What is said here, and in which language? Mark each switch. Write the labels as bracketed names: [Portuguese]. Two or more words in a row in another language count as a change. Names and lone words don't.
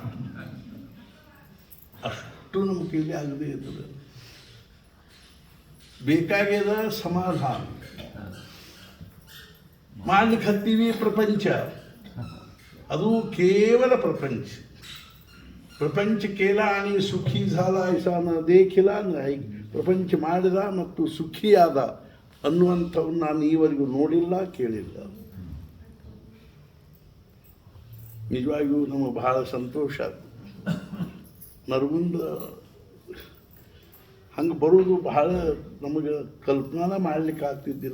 [Kannada] ಅಷ್ಟು ನಮ್ಮ ಕೈಲಿ ಆಗದೆ ಇರ್ತದೆ. ಬೇಕಾಗ್ಯದ ಸಮಾಧಾನ ಮಾಡ್ಲಿಕ್ಕೆ ಹತ್ತೀವಿ. ಪ್ರಪಂಚ ಅದು ಕೇವಲ [Marathi] प्रपंच केला आणि सुखी झाला ऐसा न देखिला नाही. [Kannada] ಪ್ರಪಂಚ ಮಾಡಿದ ಮತ್ತು ಸುಖಿಯಾದ ಅನ್ನುವಂಥವನ್ನು ನಾನು ಈವರೆಗೂ ನೋಡಿಲ್ಲ, ಕೇಳಿಲ್ಲ. ನಿಜವಾಗಿಯೂ ನಮಗೆ ಬಹಳ ಸಂತೋಷ. ನರಗುಂದ ಹಂಗೆ ಬರೋದು ಬಹಳ ನಮಗೆ ಕಲ್ಪನಾನ ಮಾಡ್ಲಿಕ್ಕೆ ಆಗ್ತಿದ್ದಿಲ್ಲ.